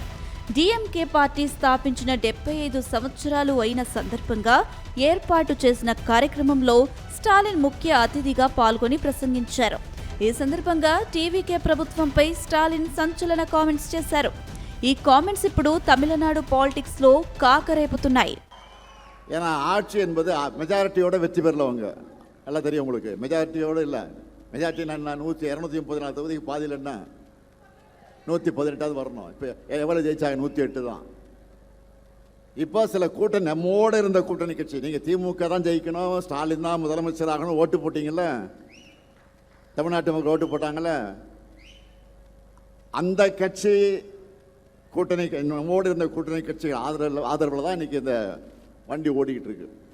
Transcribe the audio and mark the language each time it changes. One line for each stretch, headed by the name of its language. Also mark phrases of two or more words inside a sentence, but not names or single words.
Telugu: డీఎంకే పార్టీ స్థాపించిన 75 సంవత్సరాలు అయిన సందర్భంగా ఏర్పాటు చేసిన కార్యక్రమంలో స్టాలిన్ ముఖ్య అతిథిగా పాల్గొని ప్రసంగించారు. ఈ సందర్భంగా టీవీకే ప్రభుత్వంపై స్టాలిన్ సంచలన కామెంట్స్ చేశారు. ఈ కామెంట్స్ ఇప్పుడు తమిళనాడు పాలిటిక్స్ లో కాకరేపుతున్నాయి.
Tamil: ஆட்சி என்பது மெஜாரிட்டியோட வெற்றி பெறலவங்க எல்லாம் தெரியும் உங்களுக்கு. மெஜாரிட்டியோடு இல்லை. மெஜாரிட்டி நான் 234 தொகுதிக்கு பாதியில் என்ன 118 வரணும். இப்போ எவ்வளோ ஜெயிச்சாங்க? 108 தான். இப்போ சில கூட்டணி நம்மோடு இருந்த கூட்டணி கட்சி, நீங்கள் திமுக தான் ஜெயிக்கணும், ஸ்டாலின் தான் முதலமைச்சர் ஆகணும் ஓட்டு போட்டிங்கள்ல, தமிழ்நாட்டு மக்கள் ஓட்டு போட்டாங்கள்ல, அந்த கட்சி கூட்டணி நம்மோடு இருந்த கூட்டணி கட்சி ஆதரவில் தான் இன்றைக்கி இந்த வண்டி ஓடிக்கிட்டு இருக்கு.